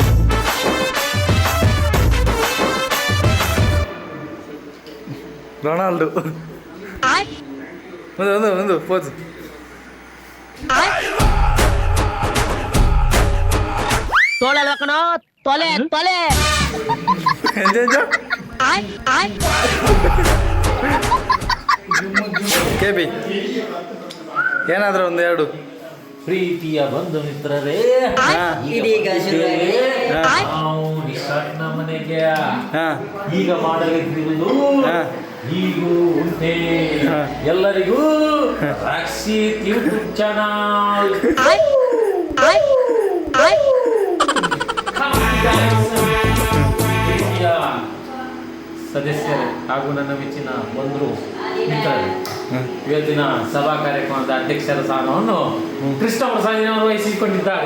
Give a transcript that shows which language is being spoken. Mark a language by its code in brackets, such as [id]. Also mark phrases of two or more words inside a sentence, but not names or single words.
[kn] ರೊನಾಲ್ಡೋ ಒಂದು ಪೋಸ್ ತೋಳಲ್ವ ಕಣೋ, ತೊಲೆ ತೊಲೆ ಕೆಬಿ ಏನಾದ್ರೂ ಒಂದು ಎರಡು ಪ್ರೀತಿಯ ಬಂಧು ಮಿತ್ರರೇ, ಇದೀಗ ನಾವು ನಿಶಾಂತ್ನ ಮನೆಗೆ ಹಾ ಈಗ ಮಾಡಲಿರುವುದು ಹೀಗೂ ಉಂಟೆ. ಎಲ್ಲರಿಗೂ ರಾಕ್ಷಿ [en] YouTube channel [kn] ಪ್ರೀತಿಯ ಸದಸ್ಯರೇ ಹಾಗೂ ನನ್ನ ಮೆಚ್ಚಿನ ಬಂಧು ಮಿತ್ರರೇ, ಇವತ್ತಿನ ಸಭಾ ಕಾರ್ಯಕ್ರಮದ ಅಧ್ಯಕ್ಷರ ಸ್ಥಾನವನ್ನು ಕೃಷ್ಣ ಪ್ರಸಾದಿನವರು ವಹಿಸಿಕೊಂಡಿದ್ದಾರೆ.